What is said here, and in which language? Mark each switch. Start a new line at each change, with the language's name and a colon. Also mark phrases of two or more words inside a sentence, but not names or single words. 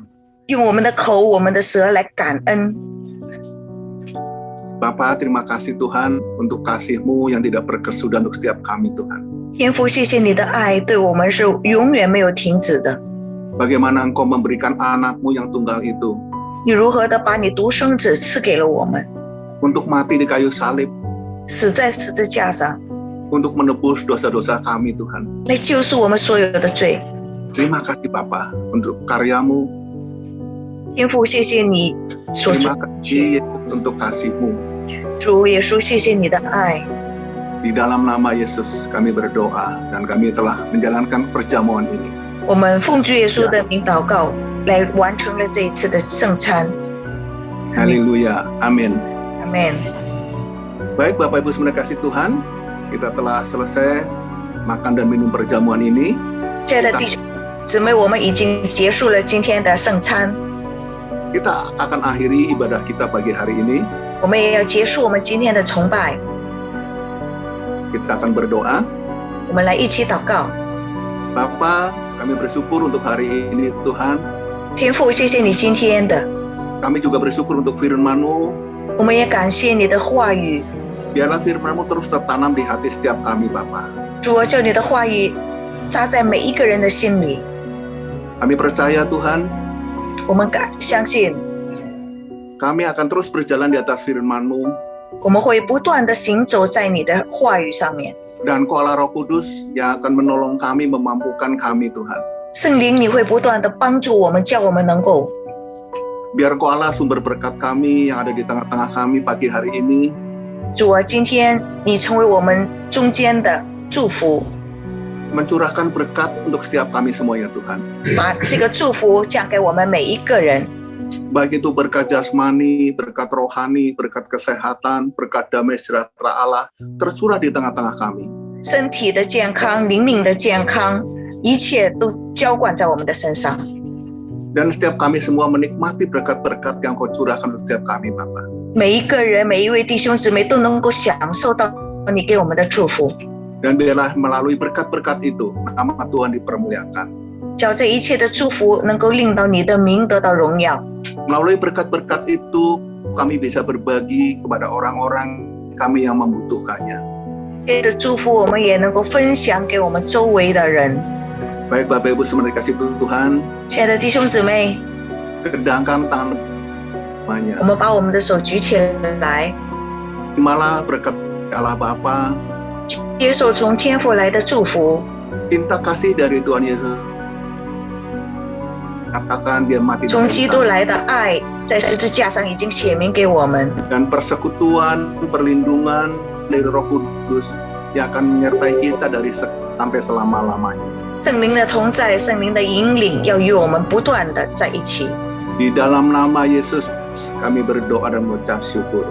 Chinese: 用我们的口、我们的舌来感恩。
Indonesian: Bapa, terima kasih Tuhan untuk kasih-Mu yang tidak berkesudahan untuk setiap kami, Tuhan.
Chinese: 天父，谢谢你的爱对我们是永远没有停止的。
Indonesian: Bagaimana Engkau memberikan anak-Mu yang tunggal itu
Chinese: 你如何的把你独生子赐给了我们，
Indonesian: untuk mati di kayu salib,
Chinese: 死在十字架上，
Indonesian: untuk menebus dosa-dosa kami, Tuhan.
Chinese: 来救赎我们所有的罪。
Indonesian: Terima kasih Bapa untuk karya-Mu.
Chinese: 天父，谢谢你所做
Indonesian: Terima
Chinese: 的一
Indonesian: kasih
Chinese: 切。
Indonesian: Yesus untuk kasih-Mu.
Chinese: 主耶稣，谢谢你的爱。
Indonesian: Di dalam nama Yesus kami berdoa dan kami telah menjalankan perjamuan ini.
Chinese: 我们奉主耶稣的名祷告，来完成了这一次的圣餐。
Indonesian: Haleluya. Amin.
Chinese: Amen。
Indonesian: Baik Bapak Ibu semuanya kasih Tuhan, kita telah selesai makan dan minum perjamuan ini.
Chinese: 亲爱的弟兄姊妹，我们已经结束了今天的圣餐，
Indonesian: Kita akan akhiri ibadah kita pagi hari ini.
Chinese: 我们也要结束我们今天的崇拜。
Indonesian: Kita akan berdoa.
Chinese: 我们来一起祷告。
Indonesian: Bapa, kami bersyukur untuk hari ini Tuhan.
Chinese: 天父，谢谢你今天的，
Indonesian: Kami juga bersyukur untuk firman-Mu.
Chinese: 我们也感谢你的话语。
Indonesian: Biarlah firman-Mu terus tertanam di hati setiap kami Bapa.
Chinese: 主啊，叫你的话语扎在每一个人的心里。
Indonesian: Kami percaya Tuhan,
Chinese: 我们相信，
Indonesian: kami akan terus berjalan di atas firman-Mu.
Chinese: 我们会不断的行走在你的话语上面。
Indonesian: Dan Engkau Allah Roh Kudus yang akan menolong kami, memampukan kami Tuhan.
Chinese: 圣灵，你会不断的帮助我们，叫我们能够
Indonesian: Biar Engkau Allah sumber berkat kami yang ada di tengah-tengah kami pagi hari ini.
Chinese: 主啊，今天你成为我们中间的祝福，
Indonesian: Mencurahkan berkat untuk setiap kami semuanya Tuhan.
Chinese: 把这个祝福降给我们每一个人。
Indonesian: Baik itu berkat jasmani, berkat rohani, berkat kesehatan, berkat damai sejahtera Allah tercurah di tengah-tengah kami.
Chinese: 身体的健康、灵命的健康，一切都浇灌在我们的身上。
Indonesian: Dan setiap kami semua menikmati berkat-berkat yang Kau curahkan untuk setiap kami Bapa.
Chinese: 每一个人、每一位弟兄姊妹都能够享受到你给我们的祝福。
Indonesian: Dan biarlah melalui berkat-berkat itu nama Tuhan dipermuliakan.
Chinese: 叫这一切的祝福能够令到你的名得到荣耀。
Indonesian: Melalui berkat-berkat itu kami bisa berbagi kepada orang-orang kami yang membutuhkannya.
Chinese: 这的祝福我们也能够分享给我们周围的人。
Indonesian: Baik Bapak Ibu semua dikasih Tuhan,
Chinese: 亲爱的弟兄姊妹，
Indonesian: kedangkan tangan
Chinese: 我
Indonesian: semuanya.
Chinese: 们把我们的手举起来，
Indonesian: Terimalah berkat Allah Bapa,
Chinese: 接受从天父来的祝福，
Indonesian: cinta kasih dari Tuhan Yesus. Katakan dia mati di
Chinese: 从
Indonesian: kayu
Chinese: 基督
Indonesian: salib.
Chinese: 来的爱，在十字架上已经写明给我们。
Indonesian: Dan persekutuan, perlindungan dari Roh Kudus yang akan menyertai kita dari sampai selama-lamanya.
Chinese: 圣灵的同在，圣灵的引领，要与我们不断的在一起。
Indonesian: Di dalam nama Yesus kami berdoa dan mengucap syukur.